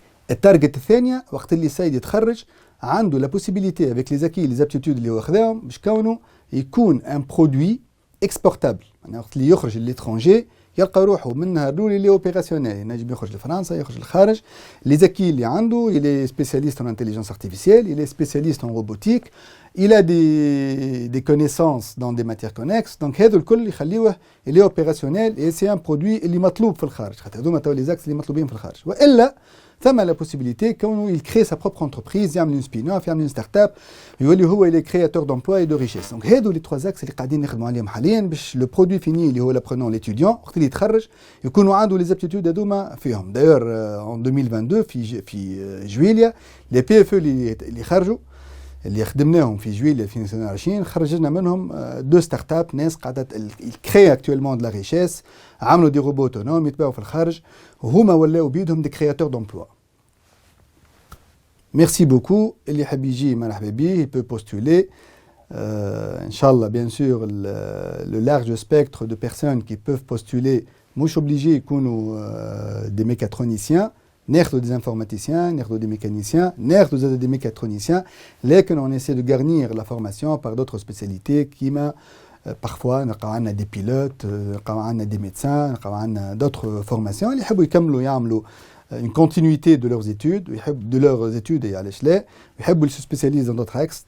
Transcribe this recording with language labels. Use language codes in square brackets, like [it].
[ar] التارجت الثانيه وقت اللي السيد يتخرج عنده لا بوسيبيليتي [fr] avec les acquis les aptitudes [ar] اللي هو خذاهم باش كونه يكون ان برودوي اكسبورتابل، يعني وقت اللي يخرج للاترونجي يلقى روحه من نهار الاول اللي اوبيراسيونيل، ينجم يخرج لفرنسا يخرج للخارج. [fr] لي زاكي اللي عنده il est spécialiste en intelligence artificielle, il est spécialiste en robotique, il a des connaissances dans des matières connexes، donc [ar] هذا الكل يخليه [fr] il est opérationnel et c'est un produit [ar] اللي مطلوب في الخارج، [fr] خاطر هذوما تو لي زاكس اللي مطلوبين في الخارج. [ar] والا ثم لا بوسيبيليتي كونه [fr] il crée sa propre entreprise، يعمل une spin-off، يعمل une start-up، يولي هو il est créateur d'emploi et de richesse. [ar] donc هادو لي 3 axes اللي قاعدين نخدموا عليهم حاليا باش لو برودوي فيني اللي هو [fr] l'apprenant l'étudiant [ar] وقت اللي يتخرج يكونوا عنده لي زابتيتود هذوما فيهم. دايور en 2022 في جويليا لي بي اف اللي خرجوا اللي خدمناهم في جويليا 2022 خرجنا منهم 2 ستارت اب ناس قاعده كري اكطويلمون دو لا ريشيس، عملوا دي روبو اوتونوم يتباعوا في الخارج وهما ولاو بيدهم دي كرياتور دومبلوا. [fr] Merci beaucoup. [ar] اللي يحب يجي مرحبا بيه, [fr] il peut postuler. Inch'Allah, bien sûr, le large spectre de personnes qui peuvent postuler, مش obligé يكونوا des mécatroniciens, ناخذوا des informaticiens, ناخذوا des mécaniciens, ناخذوا des mécatroniciens, لكن on essaie de garnir la formation par d'autres spécialités كيما [ar] parfois نلقاو عندنا دي بيلوت، نلقاو عندنا دي ميدسان، نلقاو عندنا d'autres formations اللي يحبوا يكملوا يعملوا [fr] une continuité de leurs études [ar] ويحب de leurs études علاش لا ويحبوا [fr] se spécialiser dans d'autres axes.